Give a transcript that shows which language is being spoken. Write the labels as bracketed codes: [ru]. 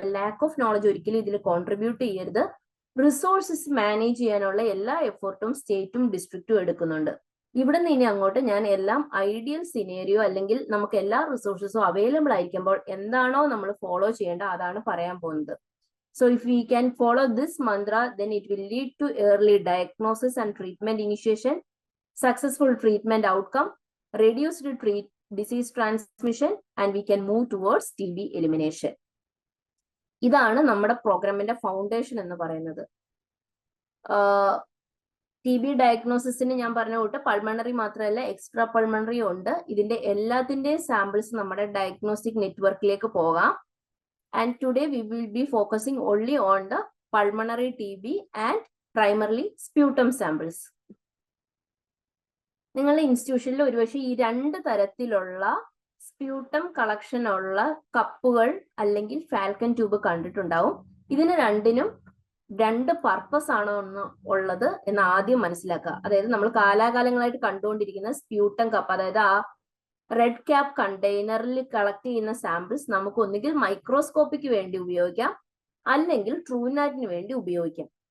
[ml] Lack of knowledge ഒരിക്കലും ഇതിൽ contribute ചെയ്യരുത്. റിസോഴ്സസ് മാനേജ് ചെയ്യാനുള്ള എല്ലാ എഫേർട്ടും സ്റ്റേറ്റും ഡിസ്ട്രിക്റ്റും എടുക്കുന്നുണ്ട്. ഇവിടെ നിന്ന് ഇനി അങ്ങോട്ട് ഞാൻ എല്ലാം ഐഡിയൽ സിനേറിയോ അല്ലെങ്കിൽ നമുക്ക് എല്ലാ റിസോഴ്സസും അവൈലബിൾ ആയിരിക്കുമ്പോൾ എന്താണോ നമ്മൾ ഫോളോ ചെയ്യേണ്ടത് അതാണ് പറയാൻ പോകുന്നത്. [en] So if we can follow this mantra, then it will lead to early diagnosis and treatment initiation, successful treatment outcome, reduced disease transmission, and we can move towards TB elimination. [ml] ഇതാണ് നമ്മുടെ പ്രോഗ്രാമിന്റെ foundation എന്ന് പറയുന്നത്. TB ഡയഗ്നോസിസിന് ഞാൻ പറഞ്ഞ കൂട്ട് pulmonary മാത്രമല്ല extra pulmonary ഉണ്ട്. ഇതിന്റെ എല്ലാത്തിന്റെയും സാമ്പിൾസ് നമ്മുടെ ഡയഗ്നോസ്റ്റിക് നെറ്റ്വർക്കിലേക്ക് പോകാം. [en] And today we will be focusing only on the pulmonary TB and primarily sputum samples. [ml] നിങ്ങളുടെ ഇൻസ്റ്റിറ്റ്യൂഷനിൽ ഒരുപക്ഷെ ഈ 2 തരത്തിലുള്ള സ്പ്യൂട്ടം കളക്ഷൻ ഉള്ള കപ്പുകൾ അല്ലെങ്കിൽ ഫാൽക്കൺ ട്യൂബ് കണ്ടിട്ടുണ്ടാവും. ഇതിന് രണ്ടിനും 2 പർപ്പസ് ആണോ ഉള്ളത് എന്ന് ആദ്യം മനസ്സിലാക്കുക. അതായത് നമ്മൾ കാലാകാലങ്ങളായിട്ട് കണ്ടുകൊണ്ടിരിക്കുന്ന സ്പ്യൂട്ടം കപ്പ്, അതായത് ആ റെഡ് ക്യാപ് കണ്ടെയ്നറിൽ കളക്ട് ചെയ്യുന്ന സാമ്പിൾസ് നമുക്ക് ഒന്നുകിൽ മൈക്രോസ്കോപ്പിക്ക് വേണ്ടി ഉപയോഗിക്കാം, അല്ലെങ്കിൽ ട്രൂനാറ്റിന് വേണ്ടി ഉപയോഗിക്കാം.